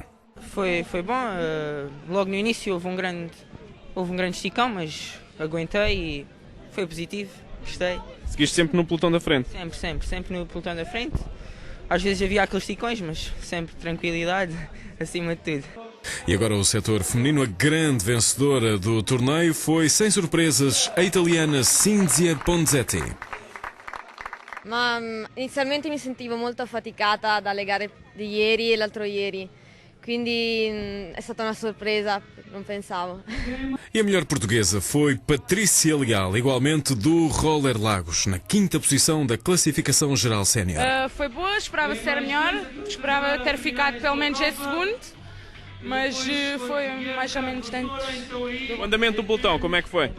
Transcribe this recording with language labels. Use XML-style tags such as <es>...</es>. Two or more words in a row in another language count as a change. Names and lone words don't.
<pt>Foi bom, logo no início houve um grande esticão, mas aguentei e foi positivo, gostei. Seguiste sempre no pelotão da frente? Sempre no pelotão da frente. Às vezes havia aqueles esticões, mas sempre tranquilidade, acima de tudo. E agora o setor feminino, a grande vencedora do torneio foi, sem surpresas, a italiana Cinzia Ponzete.</pt> <it>Ma inizialmente mi sentivo molto affaticata dalle gare di ieri e l'altro ieri, quindi è stata una sorpresa, non pensavo.</it> <pt>E a melhor portuguesa foi Patrícia Leal, igualmente do Roller Lagos, na quinta posição da classificação geral sénior. Foi boa, esperava ser melhor, esperava ter ficado pelo menos em segundo, mas foi mais ou menos dentro. O andamento do pelotão, como é que foi?</pt>